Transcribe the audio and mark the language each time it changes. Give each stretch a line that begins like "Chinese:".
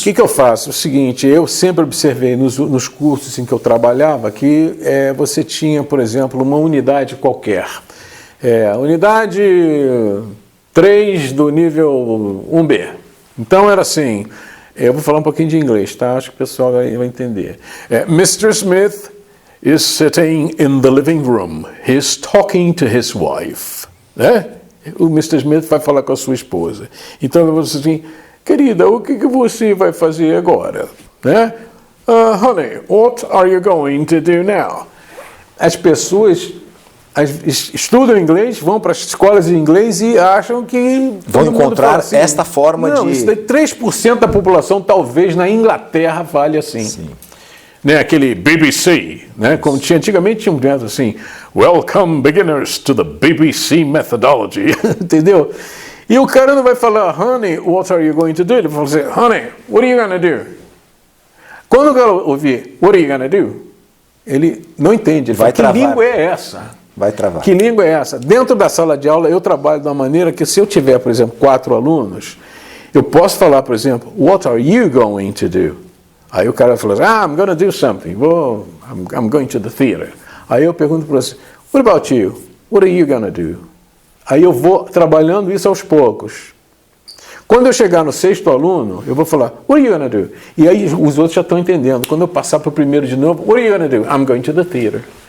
Portuguese: O que eu faço? O seguinte, eu sempre observei nos cursos em que eu trabalhava que você tinha, por exemplo, uma unidade qualquer. Unidade 3 do nível 1B. Então era assim, eu vou falar um pouquinho de inglês, tá? Acho que o pessoal vai entender.
English: Mr. Smith is sitting in the living room. He's talking to his wife.
Portuguese: Né? O
English: Mr.
Portuguese: Smith vai falar com a sua esposa. Então eu vou dizer assim, querida, o que você vai fazer agora? Né?
English: Honey, what are you going to do now?
Portuguese: As pessoas estudam inglês, vão para as escolas de inglês e acham que vão encontrar assim, esta forma não, de... Isso daí, 3% da população, talvez, na Inglaterra, fale assim. Sim. Né, aquele BBC, né, como antigamente tinha um dentro assim,
English: Welcome beginners to the BBC methodology,
Portuguese: entendeu? E o cara não vai falar,
English: honey, what are you going to do?
Portuguese: Ele vai dizer,
English: honey, what are you going to do?
Portuguese: Quando o cara ouvir,
English: what are you going to do?
Portuguese: Ele não entende, ele vai fala, que língua é essa? Vai travar. Que língua é essa? Dentro da sala de aula, eu trabalho de uma maneira que, se eu tiver, por exemplo, 4 alunos, eu posso falar, por exemplo,
English: what are you going to do?
Portuguese: Aí o cara fala,
English: I'm going to do something. I'm going to the theater.
Portuguese: Aí eu pergunto para você,
English: what about you? What are you going to do?
Portuguese: Aí eu vou trabalhando isso aos poucos. Quando eu chegar no 6º aluno, eu vou falar,
English: what are you going to do?
Portuguese: E aí os outros já estão entendendo. Quando eu passar para o primeiro de novo,
English: what are you going to do? I'm going to the theater.